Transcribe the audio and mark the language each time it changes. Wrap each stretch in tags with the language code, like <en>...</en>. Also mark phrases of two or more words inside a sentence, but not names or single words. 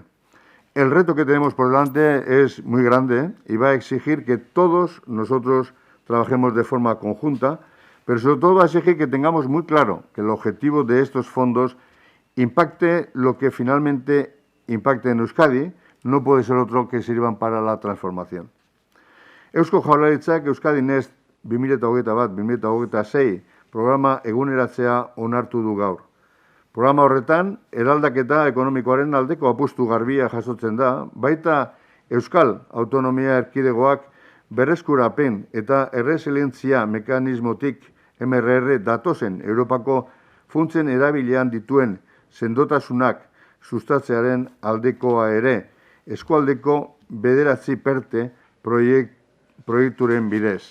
<es>El reto que tenemos por delante es muy grande y va a exigir que todos nosotros trabajemos de forma conjunta, pero sobre todo va a exigir que tengamos muy claro que el objetivo de estos fondos impacte lo que finalmente impacte en Euskadi, no puede ser otro que sirvan para la transformación.</es> <eu>Eusko Jaurlaritzak Euskadi Next 2021-2026 programa eguneratzea onartu du gaur. Programa horretan, eraldaketa ekonomikoaren aldeko apustu garbia jasotzen da, baita Euskal Autonomia Erkidegoak berreskurapen eta erresilientzia mekanismotik MRR datozen Europako funtsen erabilian dituen sendotasunak sustatzearen aldekoa ere, eskualdeko 9 PERTE proiekturen bidez.</eu>